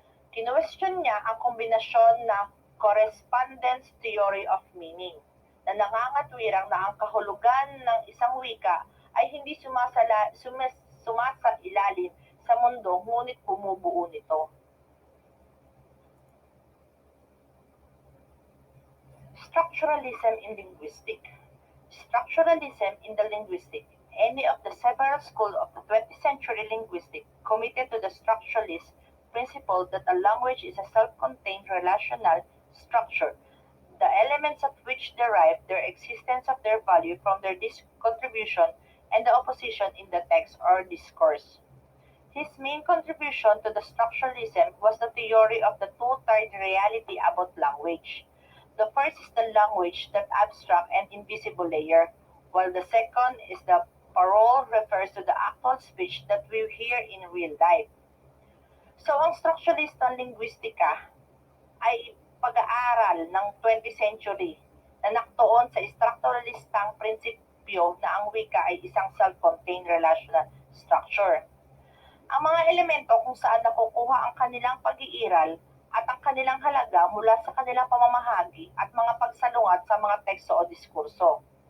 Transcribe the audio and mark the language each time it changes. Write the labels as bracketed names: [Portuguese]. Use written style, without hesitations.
[Filipino] Kinuwestiyon niya ang kombinasyon ng correspondence theory of meaning na nangangatwirang na ang kahulugan ng isang wika ay hindi sumasailalim sa mundo ngunit bumubuo nito. [English] Structuralism in linguistic. Structuralism in the linguistic, any of the several schools of the 20th century linguistic committed to the structuralist principle that a language is a self-contained relational structure, the elements of which derive their existence of their value from their contribution and the opposition in the text or discourse. His main contribution to the structuralism was the theory of the two-tiered reality about language. The first is the language, that abstract and invisible layer, while the second is the parole refers to the actual speech that we hear in real life. [Filipino] So, ang structuralist ng linguistika ay pag-aaral ng 20th century na naktuon sa structuralistang prinsipyo na ang wika ay isang [English] self-contained relational structure. [Filipino] Ang mga elemento kung saan nakukuha ang kanilang pag-iiral at ang kanilang halaga mula sa kanilang pamamahagi at mga pagsalungat sa mga teksto o diskurso.